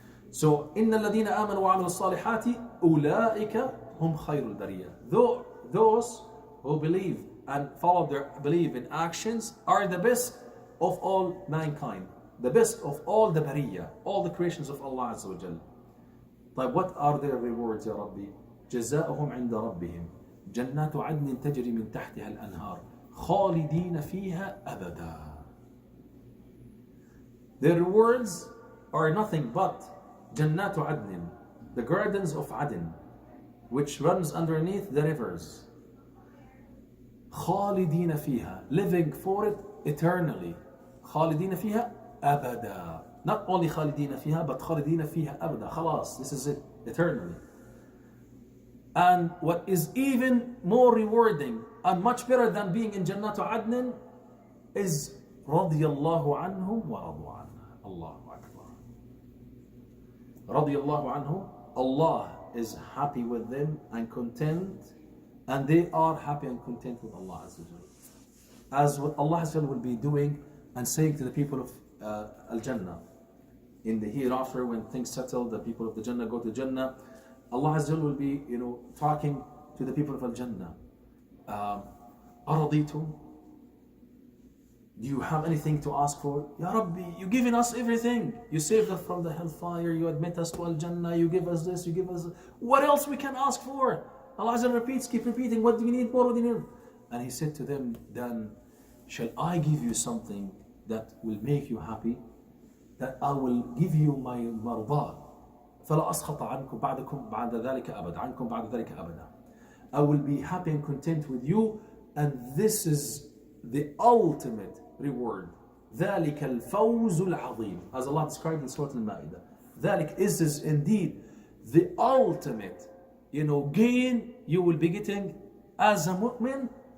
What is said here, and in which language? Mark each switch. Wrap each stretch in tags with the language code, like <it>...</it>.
<ar>So, إِنَّ الَّذِينَ آمَنُوا وَعَمِلُوا الصَّالِحَاتِ أُولَٰئِكَ هُمْ خَيْرُ الْبَرِيَّةِ.</ar> <en>Those who believe and follow their belief in actions are the best of all mankind, the best of all the bariyah, all the creations of Allah Azza wa Jal. But what are their rewards, Ya Rabbi?</en> <ar>جزاؤهم عند ربهم جنات عدن تجري من تحتها الأنهار خالدين فيها أبدا.</ar> <en>Their rewards are nothing but</en> <ar>جنات عدن,</ar> <en>the gardens of Adn, which runs underneath the rivers.</en> <ar>خالدين فيها,</ar> <en>living for it eternally.</en> <ar>خالدين فيها أبدا.</ar> <en>Not only</en> <ar>خالدين فيها,</ar> <en>but</en> <ar>خالدين فيها أبدا. خلاص,</ar> <en>this is it, eternally. And what is even more rewarding and much better than being in Jannatu Adnin is</en> <ar>رضي الله عنهم ورضوا عنه.</ar> <en>Allahu Akbar.</en> <ar>رضي الله عنهم,</ar> <en>Allah is happy with them and content, and they are happy and content with Allah Azza wa Jal. As what Allah Azza wa Jal will be doing and saying to the people of Al-Jannah in the hereafter, when things settle, the people of the Jannah go to Jannah, Allah Azza wa Jal will be talking to the people of Al-Jannah.</en> <ar>أَرَضِيتُمْ?</ar> <en>Do you have anything to ask for? Ya Rabbi, you given us everything. You saved us from the hellfire, you admit us to Al-Jannah, you give us this, you give us... What else we can ask for? Allah Azza wa Jal repeats, keep repeating, what do you need more? What do you need? And He said to them, then shall I give you something that will make you happy? That I will give you my marḍā.</en> <ar>فلا أسخط عنكم بعد ذلك أبدا عنكم بعد ذلك أبدا.</ar> <en>I will be happy and content with you, and this is the ultimate reward.</en> <ar>ذلك الفوز العظيم,</ar> <en>as Allah described in Surah Al-Ma'idah. ذلك is indeed the ultimate gain you will be getting as a mu'min,</en>